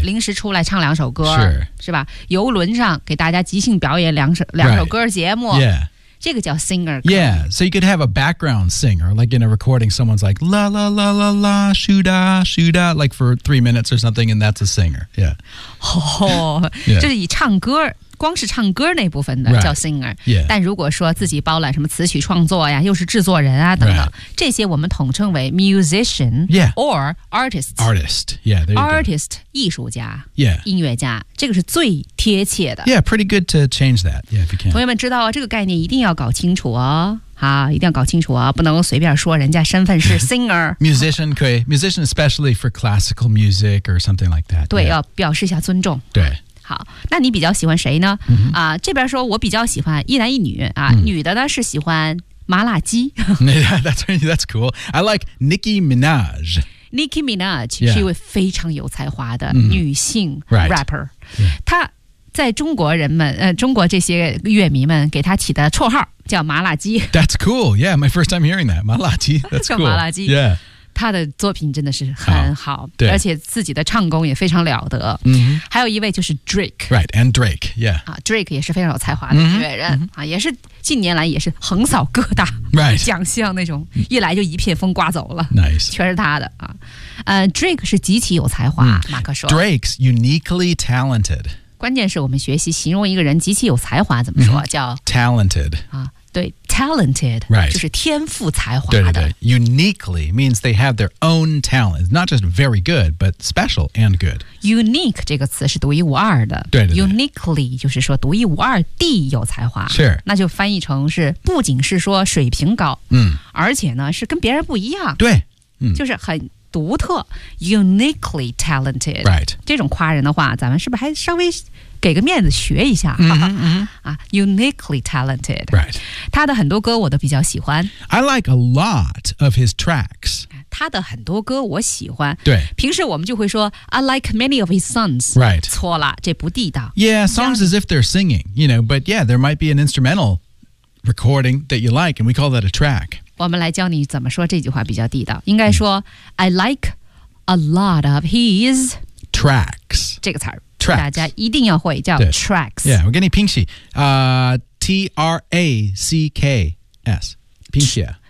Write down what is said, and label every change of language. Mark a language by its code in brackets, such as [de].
[zh] 临时出来唱两首歌是吧游轮上给大家即兴表演两首歌节目。 [en] Right. Yeah. [zh] 这个叫 singer. [en] Yeah, so you could have a background singer, like in a recording, someone's like, la, la, la, la, la, shoo-da, shoo-da, like for 3 minutes or something, and that's a singer. Yeah. [zh] Oh, 就是以唱歌光是唱歌那部分的、 [en] right. [zh] 叫 singer、 [en] yeah. [zh] 但如果说自己包揽什么词曲创作呀又是制作人啊等等、right. 这些我们统称为 musician、 [en] yeah. or artist artist yeah there you go. [zh] artist 艺术家、 [en] yeah. [zh] 音乐家这个是最贴切的 [en] yeah pretty good to change that yeah if you can [zh] 朋友们知道这个概念一定要搞清楚哦好一定要搞清楚哦不能随便说人家身份是 singer [en] musician [zh] 可以 [en] musician especially for classical music or something like that [zh] 对、yeah. 要表示一下尊重对好那你比较喜欢谁呢、 [en] mm-hmm. [zh] 这边说我比较喜欢一男一女、啊 mm. 女的呢是喜欢麻辣鸡 [en] That's cool I like Nicki Minaj Nicki Minaj、 yeah. [zh] 是一位非常有才华的女性 rapper、 [en] mm-hmm. right. [zh] 她在中国人们、中国这些乐迷们给她起的绰号叫麻辣鸡 [en] That's cool Yeah, my first time hearing that 麻辣鸡 That's cool [zh] 麻辣鸡 [en] Yeah [zh] 他的作品真的是很好、 oh, 对而且自己的唱功也非常了得、 [en] mm-hmm. [zh] 还有一位就是 Drake [en] Right, and Drake, yeah、 [zh] 啊、Drake 也是非常有才华的音乐人、 [en] mm-hmm. [zh] 啊、也是近年来也是横扫各大奖项那种、 [en] right. [zh] 一来就一片风刮走了 [en] Nice [zh] 全是他的、啊Drake 是极其有才华、mm. 马克说 [en] Drake's uniquely talented [zh] 关键是我们学习形容一个人极其有才华怎么说、mm-hmm. 叫 [en] Talented、 [zh] 啊对 talented、 [en] right. [zh] 就是天赋才华的对对对 [en] uniquely means they have their own talent not just very good but special and good [zh] unique 这个词是独一无二的对对对 uniquely 就是说独一无二地有才华 [en] sure [zh] 那就翻译成是不仅是说水平高、嗯、而且呢是跟别人不一样对、嗯、就是很独特 uniquely talented、 [en] right. [zh] 这种夸人的话咱们是不是还稍微给个面子学一下、 [en] mm-hmm, mm-hmm. 啊、uniquely talented、 right. [zh] 他的很多歌我都比较喜欢 [en] I like a lot of his tracks [zh] 他的很多歌我喜欢对平时我们就会说 [en] I like many of his songs、 right. [zh] 错了这不地道 [en] Yeah, songs as if they're singing you know, But yeah, there might be an instrumental recording that you like And we call that a track [zh] 我们来教你怎么说这句话比较地道应该说、mm. [en] I like a lot of his Tracks [zh] 这个词儿 [en] Tracks. [zh] 大家一定要会叫 tracks Yeah, 我给你拼写、T-R-A-C-K-S 拼写